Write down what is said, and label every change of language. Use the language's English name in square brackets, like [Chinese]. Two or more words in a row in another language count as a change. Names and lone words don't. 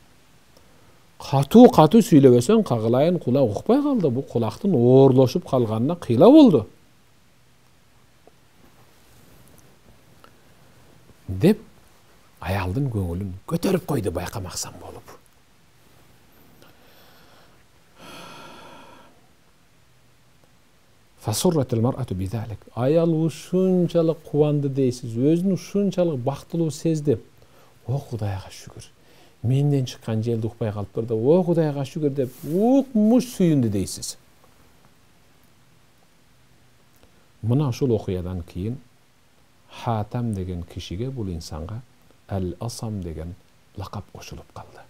[Kyrgyz] Катуу сүйлөбөсөң кагылайын, кулак укпай калды. Бу кулактын оорлошуп калганына кыйла болду. Деп аялдын көңүлүн көтөрүп койду байкамаксан болуп. [Arabic] فسرت المرأة بذلك. [Kyrgyz] Ayal ушунчалык кубанды дейсиз, өзүн ушунчалык бактылуу сезди. О Кудайга шүгүр. Менден чыккан желди укпай калыптыр да, о Кудайга шүгүр деп укмуш сүйүндү дейсиз. Мына ушул окуядан кийин Хатам деген кишиге, бул инсанга Ал-Асам деген лакап кошулуп калды.